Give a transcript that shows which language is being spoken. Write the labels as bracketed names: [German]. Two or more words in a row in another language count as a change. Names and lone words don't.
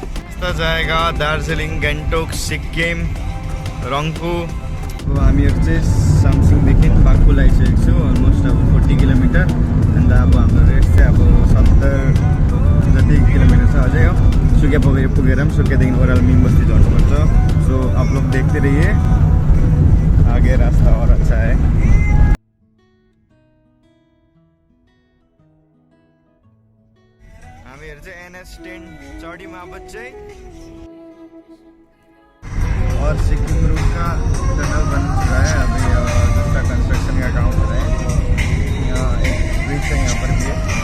[Hindi] यस्ता जाएगा दार्जिलिङ, गान्तोक, सिक्किम, रङ्पू। [Nepali] अब हामीहरू चाहिँ सामसिङदेखि बाघपुल आइसकेको छु, अलमोस्ट अब 40 किलोमिटर। अन्त अब हाम्रो रेस्ट चाहिँ अब 70 जति किलोमिटर छ अझै हो। सुखिया पुगेर पनि सुखियादेखि ओह्रालो मिम बस्ती झर्नुपर्छ। [Hindi] सो आप लोग देखते रहिए, आगे रास्ता और अच्छा है। [Nepali] हामीहरू चाहिँ [Hindi] NS10 चौड़ीमा बच्चे और सिक्किम रूट का टनल बन चुका है। अभी दूसरा कंस्ट्रक्शन का काम हो रहा है। यहाँ एक ब्रिज है यहाँ पर भी है।